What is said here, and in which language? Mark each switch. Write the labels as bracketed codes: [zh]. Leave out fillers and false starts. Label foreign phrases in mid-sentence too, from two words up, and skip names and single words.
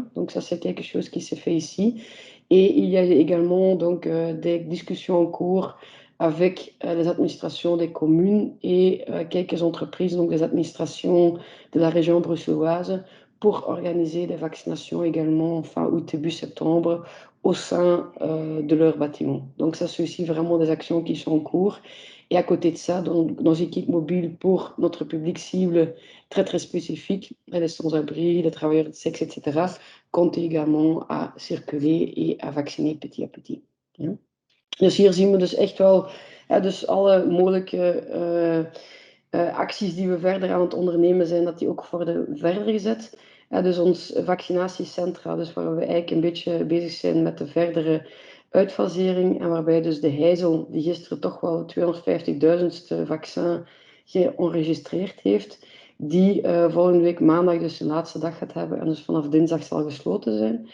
[fr] Donc ça, c'est quelque chose qui s'est fait ici. Et il y a également donc des discussions en cours avec les administrations des communes et quelques entreprises, donc les administrations de la région bruxelloise, pour organiser des vaccinations également fin août, début septembre au sein de leur bâtiment. Donc ça, c'est aussi vraiment des actions qui sont en cours. Et à côté de ça, dans nos équipes mobiles pour notre public cible très très spécifique, les sans-abri, les travailleurs de sexe, etc., comptent également à circuler et à vacciner petit à petit. [nl] Ja. Dus hier zien we dus echt wel dus alle mogelijke acties die we verder aan het ondernemen zijn, dat die ook worden verder gezet. Dus ons vaccinatiecentra, dus waar we eigenlijk een beetje bezig zijn met de verdere uitfasering en waarbij dus de Heysel, die gisteren toch wel 250.000ste vaccin geënregistreerd heeft, die volgende week maandag dus de laatste dag gaat hebben en dus vanaf dinsdag zal gesloten zijn.